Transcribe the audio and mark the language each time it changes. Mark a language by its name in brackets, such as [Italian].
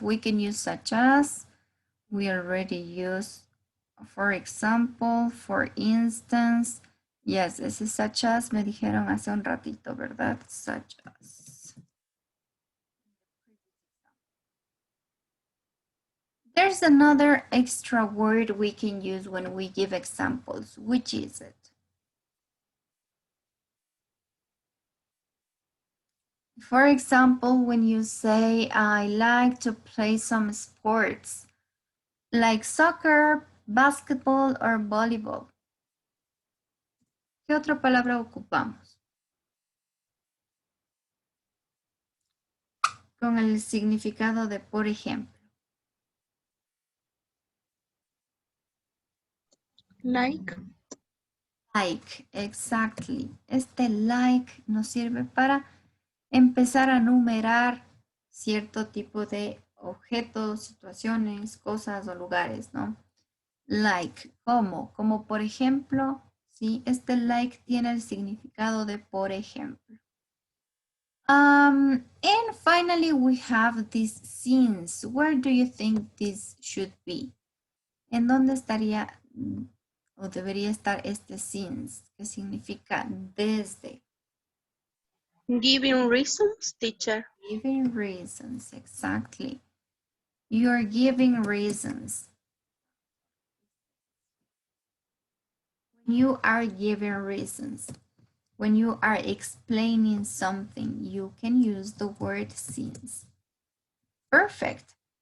[English] We can use such as, we already use, for example, for instance. [Spanish] Yes, ese such as me dijeron hace un ratito, ¿verdad? [English] Such as. There's another extra word we can use when we give examples. Which is it? For example, when you say, I like to play some sports, like soccer, basketball, or volleyball. [Spanish] ¿Qué otra palabra ocupamos? Con el significado de por ejemplo. [English] Like. Like, exactly. [Spanish] Este like nos sirve para empezar a numerar cierto tipo de objetos, situaciones, cosas o lugares, ¿no? Like, ¿cómo? Como por ejemplo, ¿sí? Este like tiene el significado de por ejemplo. [English] And finally, we have this since. Where do you think this should be? [Spanish] ¿En dónde estaría o debería estar este since? Que significa desde. [English] Giving reasons, teacher. Giving reasons, exactly. You're giving reasons. When you are giving reasons, when you are explaining something, you can use the word since. Perfect.